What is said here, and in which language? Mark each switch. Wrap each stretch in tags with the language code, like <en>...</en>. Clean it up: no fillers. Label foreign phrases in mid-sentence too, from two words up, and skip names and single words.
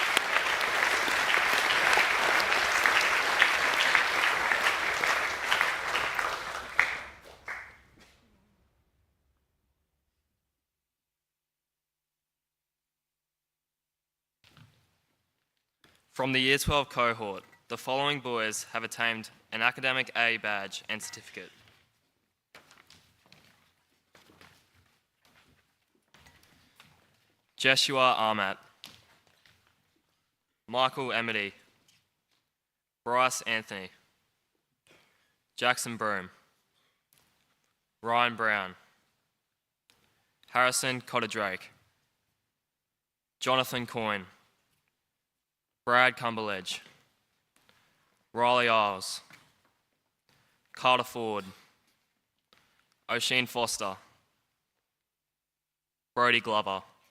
<en>From the Year 12 cohort, the following boys have attained an Academic A badge and certificate. Jeshua Armat, Michael Emity, Bryce Anthony, Jackson Broom, Ryan Brown, Harrison Cotter Drake, Jonathan Coyne, Brad Cumberledge, Riley Isles, Carter Ford, O'Sheen Foster, Brody Glover,</en>